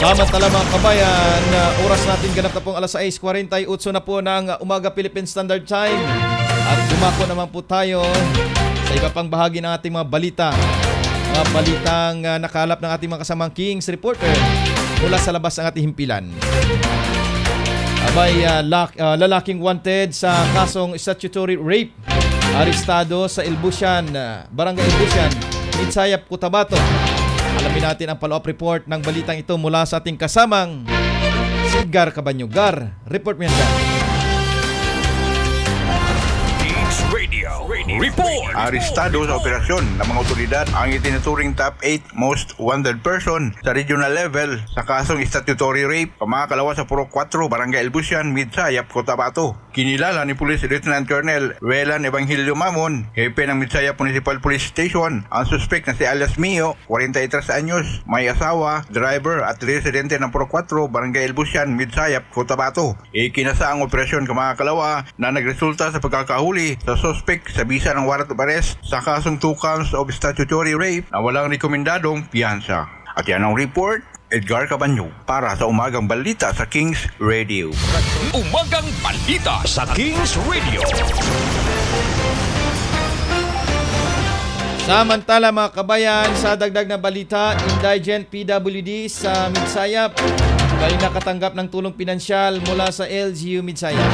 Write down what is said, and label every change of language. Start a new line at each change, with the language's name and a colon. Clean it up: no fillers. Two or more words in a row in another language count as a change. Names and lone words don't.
Filipino: Samantala mga kabayan, oras natin ganap na pong alas 6:48 na po ng umaga Philippine Standard Time. At dumako naman po tayo sa iba pang bahagi ng ating mga balita. Mga balitang nakalap ng ating mga kasamang Kings reporter mula sa labas ng ating himpilan. Lalaking wanted sa kasong
English: statutory rape.
Filipino: Arestado sa Ilbusian, Barangay Ilbusian, Midsayap, Cotabato. Alamin natin ang follow-up report ng balitang ito mula sa ating kasamang si Gar Cabanyo. Gar, report mo yan, Gar. Report! Arestado sa operasyon ng mga otoridad ang itinuturing top 8
English: most wanted person
Filipino: sa
English: regional level
Filipino: sa kasong
English: statutory rape
Filipino: pamakalawa sa Purok 4, Barangay Ilbusian, Midsayap, Cotabato. Kinilala ni Police Lieutenant Colonel Welan Evangelio Mamon, hepe ng Midsayap Municipal Police Station, ang suspect na si alias Mio, 43 anyos, may asawa, driver at residente ng Purok 4, Barangay Ilbusian, Midsayap, Cotabato. Ikinasa ang operasyon kamakalawa na nagresulta sa pagkakahuli sa suspect sa bisa ng
English: warrant of arrest
Filipino: sa kasong 2
English: counts of statutory rape
Filipino: na walang rekomendadong piyansa. At yan ang report, Edgar Cabanyo, para sa Umagang Balita sa Kings Radio. Umagang Balita sa Kings Radio. Samantala mga kabayan, sa dagdag na balita,
English: indigent PWD
Filipino: sa Midsayap ay nakatanggap ng tulong pinansyal mula sa LGU Midsayap.